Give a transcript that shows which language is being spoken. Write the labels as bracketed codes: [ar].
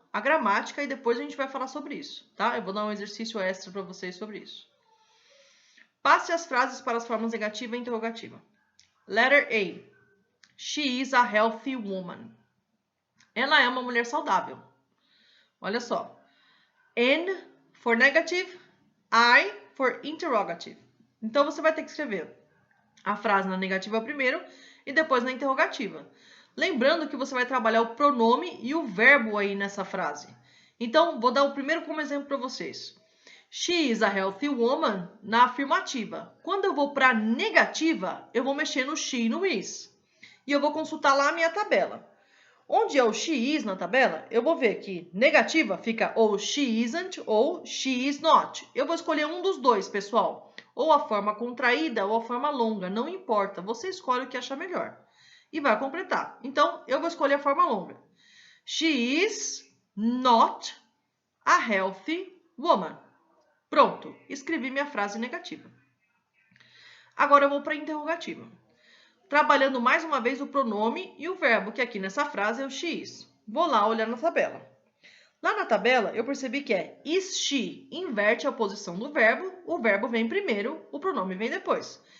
[pt] A gramática e depois a gente vai falar sobre isso, tá? Eu vou dar um exercício extra para vocês sobre isso. Passe as frases para as formas negativa e interrogativa. [en] Letter A. She is a healthy woman. [pt] Ela é uma mulher saudável. Olha só. [en] N for negative, I for interrogative. [pt] Então, você vai ter que escrever a frase na negativa primeiro e depois na interrogativa. Lembrando que você vai trabalhar o pronome e o verbo aí nessa frase. Então, vou dar o primeiro como exemplo para vocês. [en] She is a healthy woman [pt] na afirmativa. Quando eu vou para a negativa, eu vou mexer no she e no is. E eu vou consultar lá a minha tabela. Onde é o she is na tabela, eu vou ver que negativa fica ou [en] she isn't [pt] ou [en] she is not. [pt] Eu vou escolher um dos dois, pessoal. Ou a forma contraída ou a forma longa, não importa. Você escolhe o que achar melhor. E vai completar. Então, eu vou escolher a forma longa. [en] She is not a healthy woman. [pt] Pronto, escrevi minha frase negativa. Agora eu vou para a interrogativa. Trabalhando mais uma vez o pronome e o verbo, que aqui nessa frase é o she is. Vou lá olhar na tabela. Lá na tabela, eu percebi que é is she, inverte a posição do verbo, o verbo vem primeiro, o pronome vem depois.